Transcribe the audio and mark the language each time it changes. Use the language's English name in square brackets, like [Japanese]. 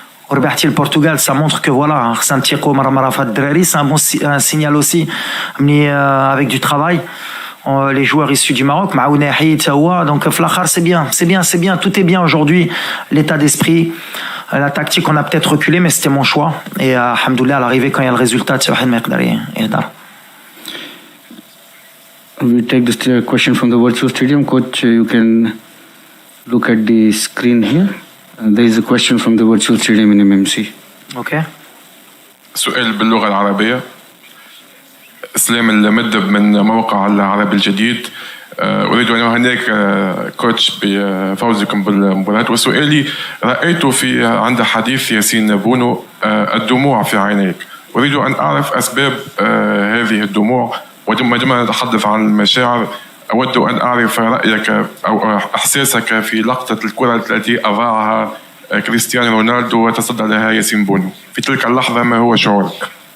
[Arabic] وربحتي البرتغال [French] سا مونتر كو فوالا [Arabic] خصنا نتيقوا مره في هاد الدراري [French] سي ان سينيال اوسي ملي افيك دو ترافاي les joueurs issus du Maroc [Arabic] معاونا يحيي حتى هو [French] دونك [Arabic] في الاخر [French] c'est bien tout est bien aujourd'hui l'état d'esprit la tactique on a peut-être reculé mais c'était mon choix et alhamdoulilah à l'arrivée quand il y a le résultat c'est [Arabic] واحد ما يقدر يهدر. [English] We take this question from the virtual stadium. Coach, you can look at the screen here. There is a question from the virtual stadium in MMC. Okay. [Arabic] سؤال باللغة العربية. اسلام المدب من موقع العربي الجديد. أريد أن أهنئك كوتش بفوزكم بالمباراة وسؤالي رأيت عند حديث ياسين بونو الدموع في عينيك أريد أن أعرف أسباب هذه الدموع وعندما نتحدث عن المشاعر أود أن أعرف رأيك أو إحساسك في لقطة الكرة التي أضاعها كريستيانو رونالدو وتصدى لها ياسين بونو في تلك اللحظة ما هو شعورك؟